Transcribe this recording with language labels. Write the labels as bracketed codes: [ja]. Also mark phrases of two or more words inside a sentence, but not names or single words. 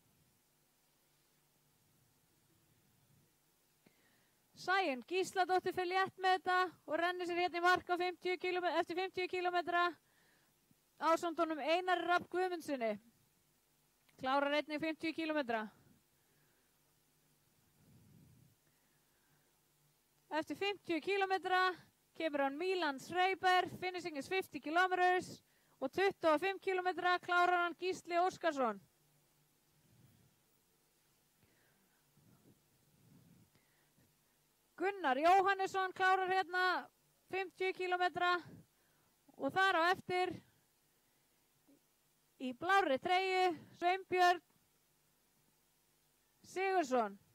[is] Sæunn Gísladóttir fer létt með þetta og rennir sér hérna í mark á 50 eftir 50 kilometra. Ásamt honum Einari Rafn Guðmundssoni. Klárar einnig 50 kilometra. Eftir 50 kilometra kemur hann Milan Schreiber, [en] finishing is 50 kilometers [is] og 25 kilometra klárar hann Gísli Óskarsson. Gunnar Jóhannesson klárar hérna 50 kilometra Og þar á eftir í blárri treyju Sveinbjörn Sigurðsson.